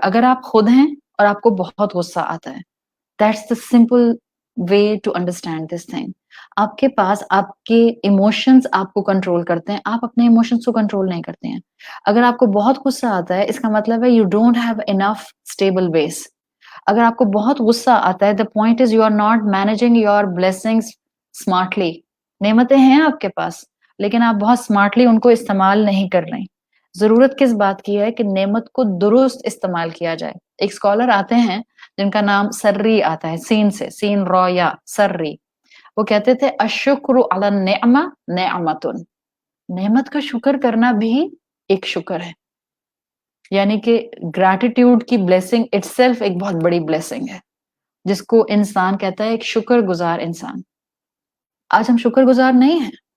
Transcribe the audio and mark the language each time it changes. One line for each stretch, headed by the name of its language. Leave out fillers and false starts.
Urdu: اگر آپ خود ہیں اور آپ کو بہت غصہ آتا ہے،
English: That's the simple way to understand this thing.
Urdu: آپ کے پاس آپ کے ایموشنز آپ کو کنٹرول کرتے ہیں، آپ اپنے ایموشنز کو کنٹرول نہیں کرتے ہیں. اگر آپ کو بہت غصہ آتا ہے، اس کا مطلب ہے
English: You don't have enough stable base.
Urdu: اگر آپ کو بہت غصہ آتا ہے،
English: the point is you are not managing your blessings smartly.
Urdu: نعمتیں ہیں آپ کے پاس لیکن آپ بہت سمارٹلی ان کو استعمال نہیں کر رہے. ضرورت کس بات کی ہے کہ نعمت کو درست استعمال کیا جائے. ایک اسکالر آتے ہیں جن کا نام سری آتا ہے، سین سے، سین رو یا سری. وہ کہتے تھے
Arabic: اشکر علی النعمہ نعمتن،
Urdu: نعمت کا شکر کرنا بھی ایک شکر ہے، یعنی کہ گریٹیٹیوڈ کی بلیسنگ اٹ سیلف ایک بہت بڑی بلیسنگ ہے، جس کو انسان کہتا ہے ایک شکر گزار انسان۔ آج ہم شکر گزار نہیں ہیں،